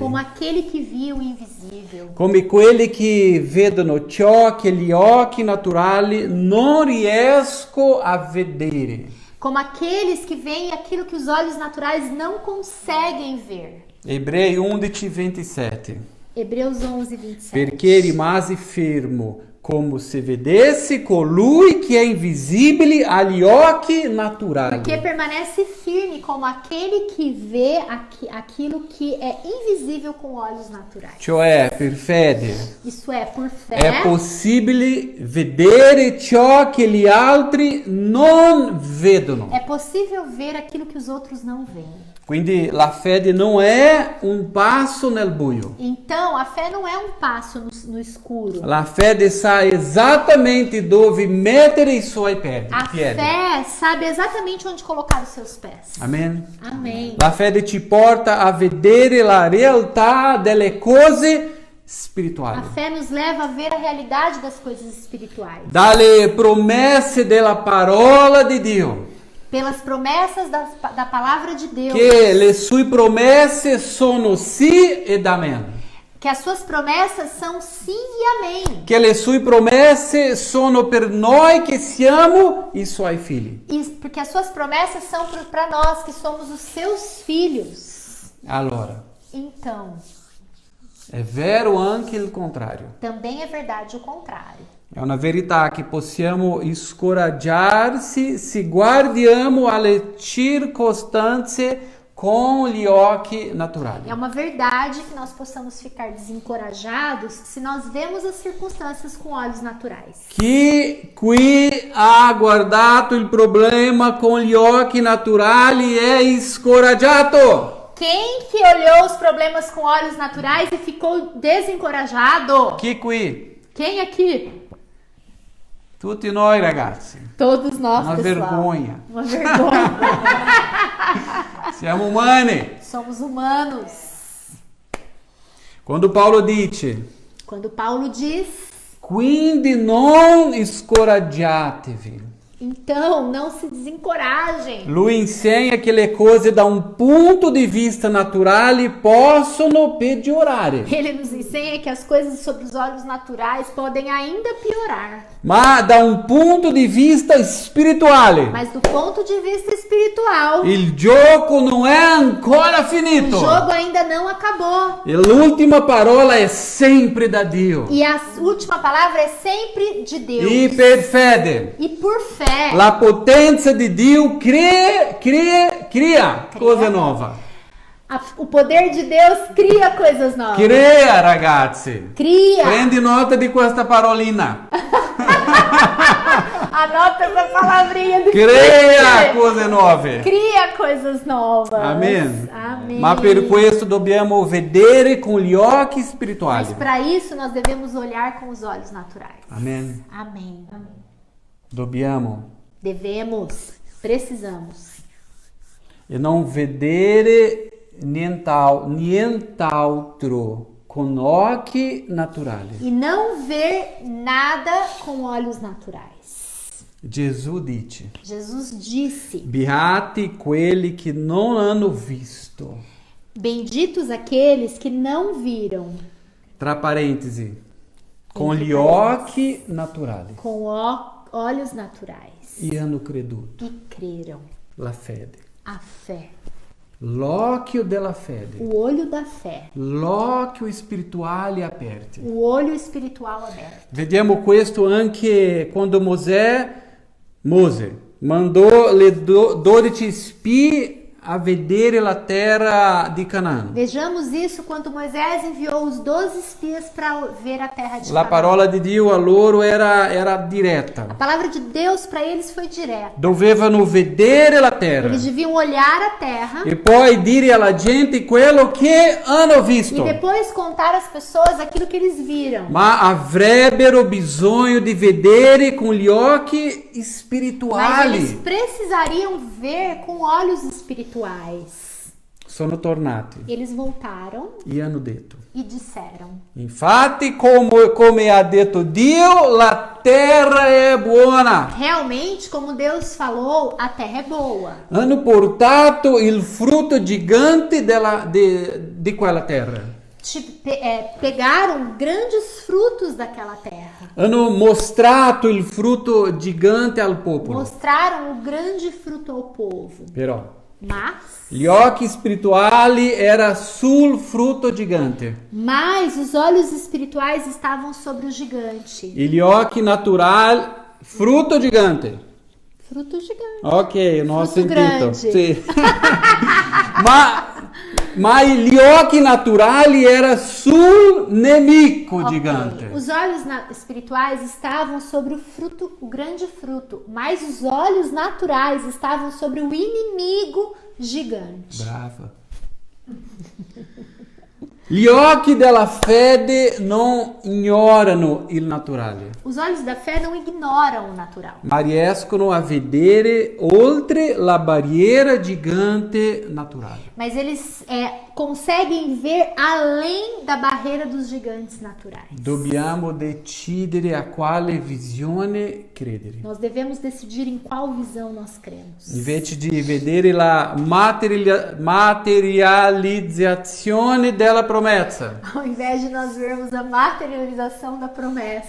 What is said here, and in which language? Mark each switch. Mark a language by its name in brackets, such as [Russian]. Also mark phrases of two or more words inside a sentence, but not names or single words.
[Portuguese] como aquele que via o invisível. [Italian] come quelli che vedono ciò che gli occhi naturali non riescono a vedere. [Portuguese] Como aqueles que veem aquilo que os olhos naturais não conseguem ver. [Italian] Ebrei 11, 27. [Portuguese] Hebreus 11, 27. [Italian] Perché rimase fermo, come se vedesse colui che è invisibile agli occhi naturali. [Portuguese] Porque permanece firme como aquele que vê aquilo que é invisível com olhos naturais. [Italian] Cioè, per fede, [Portuguese] Isso é, por fé, [Italian] è possibile vedere ciò che gli altri non vedono. [Portuguese] é possível ver aquilo que os outros não veem. [Italian] Quindi la fede non è un passo nel buio. [Portuguese] Então, a fé não é um passo no escuro. [Italian] La fede sa esattamente dove mettere i suoi piedi. [Portuguese] A fé sabe exatamente onde colocar os seus pés. [Italian] Amen. [Portuguese] Amém. [Italian] La fede ci porta a vedere la realtà delle cose [Portuguese] A [Italian] spirituali. [Portuguese] fé nos leva a ver a realidade das coisas espirituais. [Italian] Dalle promesse della parola di Dio. [Portuguese] Pelas promessas da palavra de Deus. [Italian] Che le sue promesse sono sì ed amen. [Portuguese] Que as suas promessas são sim e amém. [Italian] Che le sue promesse sono per noi che siamo i suoi figli. [Portuguese] Porque as suas promessas são para nós que somos os seus filhos. [Italian] Allora, [Portuguese] Então, [Italian] è vero anche il contrario. [Portuguese] também é verdade o contrário. [Italian] È una verità che possiamo scoraggiarsi se guardiamo alle circostanze com gli occhi naturali. [Portuguese] É uma verdade que nós possamos ficar desencorajados se nós vemos as circunstâncias com olhos naturais. [Italian] Chi qui ha guardato il problema con gli occhi naturali è scoraggiato. [Portuguese] Quem que olhou os problemas com olhos naturais e ficou desencorajado? [Italian] Chi qui? [Portuguese] Quem aqui? [Italian] Tutti noi ragazzi. [Portuguese] Todos nós, Uma pessoal. vergonha. Uma vergonha. [Italian] Siamo umani. [Portuguese] Somos humanos. [Italian] Quando Paolo dice, [Portuguese] Quando Paulo diz, [Italian] quindi non scoraggiatevi. [Portuguese] então não se desencorajem. [Italian] Lui insegna che le cose da un punto di vista naturale possono peggiorare, [Portuguese] Ele nos ensina que as coisas sobre os olhos naturais podem ainda piorar. [Italian] ma da un punto di vista spirituale [Portuguese] Mas do ponto de vista espiritual, [Italian] il gioco non è ancora [Portuguese] o [Italian] finito. [Portuguese] jogo ainda não acabou. [Italian] E l'ultima parola è sempre da Dio. [Portuguese] E a última palavra é sempre de Deus. [Italian] E per fede, [Portuguese] E por fé, [Italian] la potenza di Dio crea cose nuove. [Portuguese] o poder de Deus cria coisas novas. [Italian] Crea, ragazzi. [Portuguese] Cria. [Italian] Prendi nota di questa parolina. [Portuguese] Anota essa palavrinha do [Italian] Crea cose nuove. [Portuguese] Cria coisas novas. [Italian] Amen. [Portuguese] Amém. [Italian] Ma per questo dobbiamo vedere con gli occhi spirituali. [Portuguese] Mas para isso nós devemos olhar com os olhos naturais. [Italian] Amen. [Portuguese] Amém. [Italian] Dobbiamo. [Portuguese] Devemos, precisamos. [Italian] E non vedere nient'altro con occhi naturali. [Portuguese] E não ver nada com olhos naturais. [Italian] Gesù dice: [Portuguese] Jesus disse: [Italian] Beati quelli che non hanno visto. [Portuguese] benditos aqueles que não viram, [Italian] Tra parentesi, con gli occhi naturali. [Portuguese] com olhos naturais, [Italian] E hanno creduto. [Portuguese] e creram. [Italian] La fede. [Portuguese] A fé, [Italian] L'occhio della fede. [Portuguese] o olho da fé, [Italian] L'occhio spirituale aperto. [Portuguese] o olho espiritual aberto. [Italian] Vediamo questo anche quando Mose mandò le 12 spie a vedere la terra di Canaã. [Portuguese] Vejamos isso quando Moisés enviou os 12 espias para ver a terra de [Italian] La [Portuguese] Canaã. [Italian] parola di Dio a loro era diretta. [Portuguese] A palavra de Deus para eles foi direta. [Italian] Dovevano vedere la terra [Portuguese] Eles deviam olhar a terra [Italian] e poi dire alla gente quello che hanno [Portuguese] e [Italian] visto. [Portuguese] depois contar às pessoas aquilo que eles viram. [Italian] Ma avrebbero bisogno di vedere con gli occhi [Portuguese] Mas [Italian] spirituali. [Portuguese] eles precisariam ver com olhos espirituais. [Italian] Sono tornati [Portuguese] Eles voltaram [Italian] e hanno detto: [Portuguese] e disseram: [Italian] Infatti, come ha detto Dio, la terra è buona. [Portuguese] realmente, como Deus falou, a terra é boa. [Italian] Hanno portato il frutto gigante di quella terra. [Portuguese] Pegaram grandes frutos daquela terra. [Italian] Hanno mostrato il frutto gigante al popolo. [Portuguese] Mostraram o grande fruto ao povo. [Italian] Però [Portuguese] Mas [Italian] gli occhi spirituali era sul frutto gigante [Portuguese] os olhos espirituais estavam sobre o gigante. [Italian] e gli occhi naturali frutto gigante. [Portuguese] Fruto gigante. [Italian] Ok, non ho Frutto sentito. grande. Sì. ma gli occhi naturali era sul nemico Ok. gigante. [Portuguese] Os olhos espirituais estavam sobre o fruto, o grande fruto, mas os olhos naturais estavam sobre o inimigo gigante. [Italian] Brava. Gli occhi della fede non ignorano il naturale, [Portuguese] Os olhos da fé não ignoram o natural, [Italian] ma riescono a vedere oltre la barriera gigante naturale. [Portuguese] mas eles conseguem ver além da barreira dos gigantes naturais. [Italian] Dobbiamo decidere a quale visione credere. [Portuguese] Nós devemos decidir em qual visão nós cremos. [Italian] Invece di vedere la materializzazione della promessa, [Portuguese] Ao invés de nós vermos a materialização da promessa,